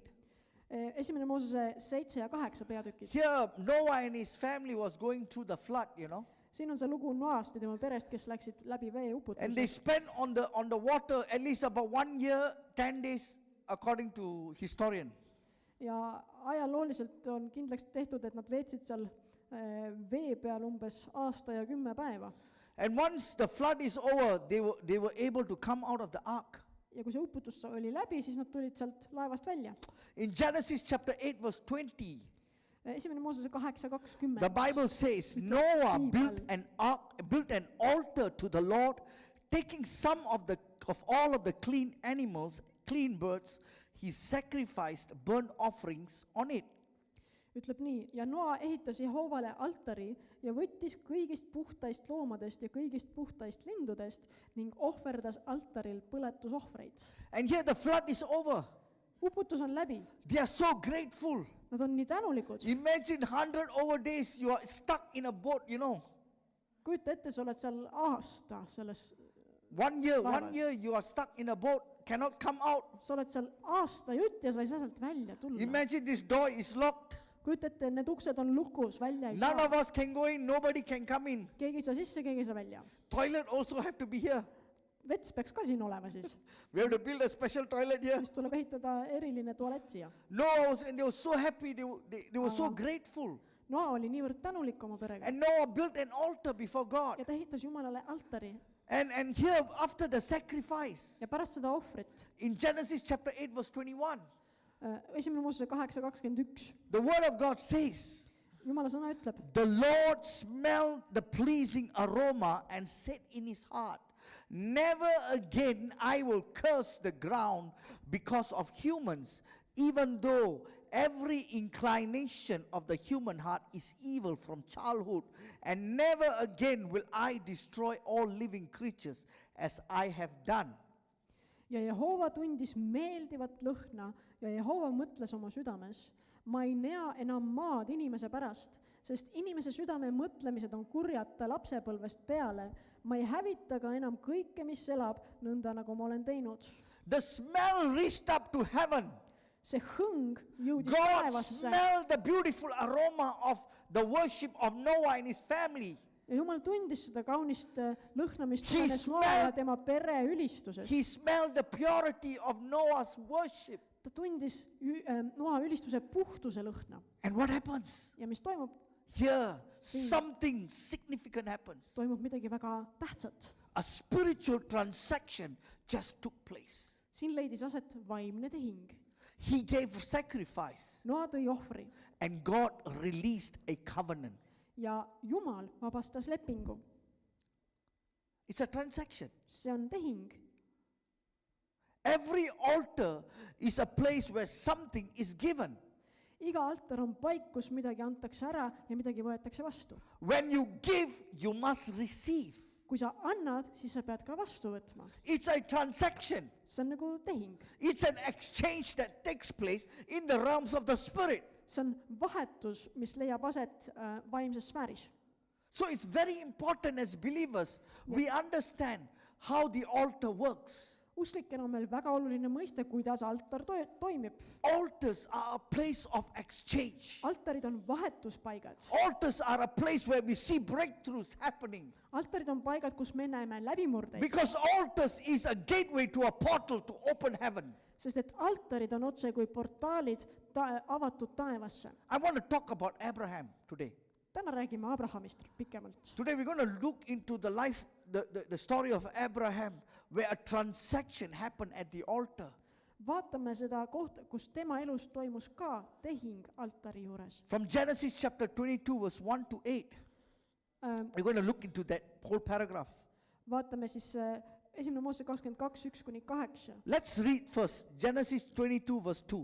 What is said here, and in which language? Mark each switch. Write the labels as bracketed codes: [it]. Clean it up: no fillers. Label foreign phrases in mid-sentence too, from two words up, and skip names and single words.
[et] Esimene Moosese 7 ja 8 peatükid. [en] here Noah and his family was going through the flood, you know, [et] Siin on see lugu Noast ja tema perest, kes läksid läbi [en] and they [et] veeuputuse. [en] spent on the water at least about 1 year, 10 days, according to historian. [et] Ja ajalooliselt on kindlaks tehtud, et nad veetsid seal vee peal umbes aasta ja 10 päeva. [en] And once the flood is over, they were able to come out of the ark. [et] Ja kui see uputus oli läbi, siis nad tulid sealt laevast välja. [en] In Genesis chapter 8 verse 20, [et] Esimene Moosese 8:20. [en] the Bible says Noah built an altar to the Lord, taking some of all of the clean animals, clean birds, he sacrificed burnt offerings on it. [et] Ütleb nii, ja Noa ehitas Jehoovale altari ja võttis kõigist puhtaist loomadest ja kõigist puhtaist lindudest ning ohverdas altaril põletusohvreid. [en] And here the flood is over. [et] Uputus on läbi, [en] They are so grateful. [et] nad on nii tänulikud. [en] Imagine 100 over days you are stuck in a boat, you know. [et] Kujuta ette, sa oled seal aasta selles, [en] 1 [et] Laevas. [en] year you are stuck in a boat, cannot come out. [et] sa oled seal aasta jutt ja sa ei saa sealt välja tulla. [en] Imagine this door is locked. [et] Kujuta ette, need uksed on lukus, välja ei [en] None of [et] saa. [en] us can go in, nobody can come in. [et] Keegi ei saa sisse, keegi ei saa välja. [en] Toilet also have to be here. [et] Vets peaks ka siin olema siis. [en] We have to build a special toilet here. [et] Siis tuleb ehitada eriline tualett siia. [en] Noah and they were so happy, they were so grateful. [et] Noa oli niivõrd tänulik oma perega [en] And Noah built an altar before God. [et] ja ta ehitas Jumalale altari. [en] And here after the sacrifice, [et] Ja pärast seda ohvrit, [en] in Genesis chapter 8 verse 21, [et] Esimene Moosese 8:21, [en] the word of God says, [et] Jumala sõna ütleb, [en] the Lord smelled the pleasing aroma and said in his heart, never again I will curse the ground because of humans, even though every inclination of the human heart is evil from childhood, and never again will I destroy all living creatures as I have done. [et] ja Jehova tundis meeldivat lõhna ja Jehova mõtles oma südames, ma ei näe enam maad inimese pärast, sest inimese südame mõtlemised on kurjad ta lapsepõlvest peale, ma ei hävita ka enam kõike, mis elab, nõnda nagu ma olen teinud. [en] The smell reached up to heaven. [et] see hõng jõudis [en] God [et] taevasse [en] smelled the beautiful aroma of the worship of Noah and his family. [et] ja Jumal tundis seda kaunist lõhna, mis [en] He [et] tulenes Noa ja tema pere ülistusest. [en] He smelled the purity of Noah's worship. [et] Ta tundis Noa ülistuse puhtuse lõhna. [en] And what happens? [et] Ja mis toimub? [en] Here, something significant happens. [et] Toimub midagi väga tähtsat. [en] A spiritual transaction just took place. [et] Siin leidis aset vaimne tehing. [en] He gave sacrifice, [et] Noa tõi ohvri [en] and God released a covenant. [et] ja Jumal vabastas lepingu. [en] It's a transaction. [et] See on tehing. [en] Every altar is a place where something is given. [et] Iga altar on paik, kus midagi antakse ära ja midagi võetakse vastu. [en] When you give, you must receive. [et] Kui sa annad, siis sa pead ka vastu võtma. [en] It's a transaction. [et] See on nagu tehing. [en] It's an exchange that takes place in the realms of the spirit. [et] See on vahetus, mis leiab aset vaimses sfääris. [en] So it's very important as believers, we understand how the altar works. [et] Usklikena on meil väga oluline mõiste, kuidas altar toimib. [en] Altars are a place of exchange. [et] Altarid on vahetuspaigad. [en] Altars are a place where we see breakthroughs happening. [et] Altarid on paigad, kus me näeme läbimurdeid. [en] Because altars is a gateway to a portal to open heaven. [et] Sest et altarid on otse kui portaalid avatud taevasse. [en] I want to talk about Abraham today. [et] Täna räägime Abrahamist pikemalt. [en] Today we're going to look into the life, the story of Abraham, where a transaction happened at the altar. [et] Vaatame seda kohta, kus tema elus toimus ka tehing altari juures. [en] From Genesis chapter 22 verse 1 to 8. We're going to look into that whole paragraph. [et] Vaatame siis 1. Moose 22, 1-8. [en] Let's read first Genesis 22 verse 2.